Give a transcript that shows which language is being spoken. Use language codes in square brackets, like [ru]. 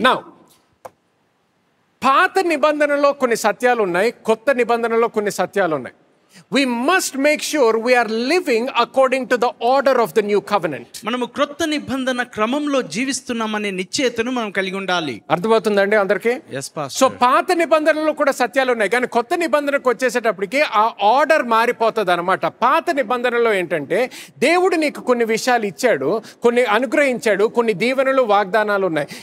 [te] Now, పాత నిబంధనలో కొన్ని సత్యాలు ఉన్నాయి, కొత్త నిబంధనలో కొన్ని సత్యాలు ఉన్నాయి. [en] We must make sure we are living according to the order of the new covenant. [te] మనము క్రొత్త నిబంధన క్రమంలో జీవిస్తున్నామనే నిశ్చయతను మనం కలిగి ఉండాలి. అర్థమవుతుందండి అందరికీ? [en] Yes, Pastor. [te] సో పాత నిబంధనలో కూడా సత్యాలు ఉన్నాయి, కానీ కొత్త నిబంధనకు వచ్చేసేటప్పటికి ఆ ఆర్డర్ మారిపోతుంది అనమాట. పాత నిబంధనలో ఏంటంటే దేవుడు నీకు కొన్ని విషయాలు ఇచ్చాడు, కొన్ని అనుగ్రహించాడు, కొన్ని దీవెనలు, వాగ్దానాలు ఉన్నాయి.